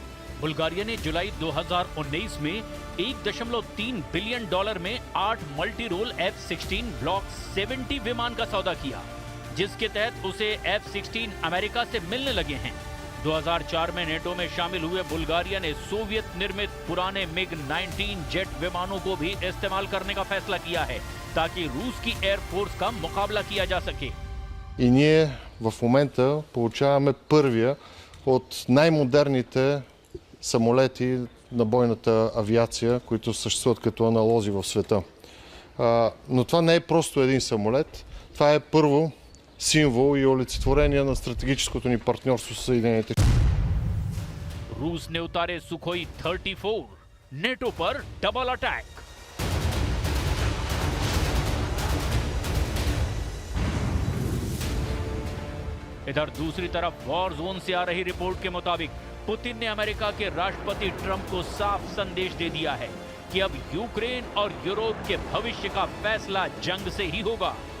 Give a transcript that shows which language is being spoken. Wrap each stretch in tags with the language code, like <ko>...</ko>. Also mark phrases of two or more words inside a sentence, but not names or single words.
<hi>बुल्गारिया ने जुलाई 2019 में $1.3 बिलियन में 8</hi> <en>multi role</en> <hi>F-16 ब्लॉक 70 विमान का सौदा किया, जिसके तहत उसे F-16 अमेरिका से मिलने लगे हैं। 2004 में नेटो में शामिल हुए बुल्गारिया ने सोवियत निर्मित पुराने MiG-19 जेट विमानों को भी इस्तेमाल करने का फैसला किया है ताकि रूस की एयरफोर्स का मुकाबला किया जा सके।</hi> <bg>И ние в момента получаваме първия от най-модерните самолети на бойната авиация, които съществуват като аналози в света. Но това не е просто един самолет. Това е първо символ и олицетворение на стратегическото ни партньорство с Съединените щати.</bg> <hi>रूस ने उतारे सुखोई 34, नेटो पर</hi> <en>double attack.</en> <hi>इधर दूसरी तरफ</hi> <en>war zone</en> <hi>से आ रही रिपोर्ट के मुताबिक पुतिन ने अमेरिका के राष्ट्रपति ट्रंप को साफ संदेश दे दिया है कि अब यूक्रेन और यूरोप के भविष्य का फैसला जंग से ही होगा।</hi>